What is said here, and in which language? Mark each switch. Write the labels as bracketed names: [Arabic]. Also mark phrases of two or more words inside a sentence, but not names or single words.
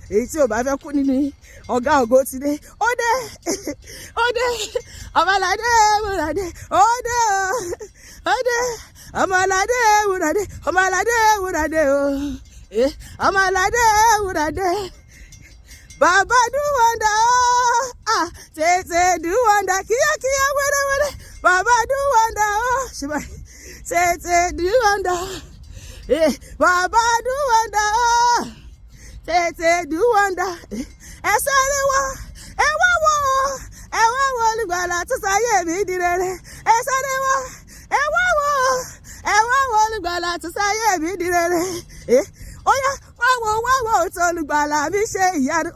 [Yoruba] Èyí tí ò bá fẹ́ kú nínú yín, ọ̀gá ògo ti dé. Ó dé, ó dé. Ọmọládé ewúrẹ́ dé. Ó dé o. Ó dé. Ọmọládé ewúrẹ́ dé. Ọmọládé ewúrẹ́ dé o. Eh, ọmọládé ewúrẹ́ dé. Baba [English] do wonder, [Yoruba] ah, tètè [English] do wonder, [Yoruba] kíákíá, wẹ́rẹ́wẹ́rẹ́. Baba [English] do wonder, [Yoruba] oh, ṣe báyìí. Tètè [English] do wonder, [Yoruba] eh, Baba [English] do wonder, [Yoruba] oh, tètè [English] do wonder, eh. [Yoruba] Ẹ sáré wá, ẹ wá wò ó, ẹ wá wò olùgbàlà tó sáyé mi di rere. Ẹ sáré wá, ẹ wá wò ó, ẹ wá wò olùgbàlà tó sáyé mi di rere. Eh, ó yá, wá wò, wá wò tó olùgbàlà mi ṣe ìyanu.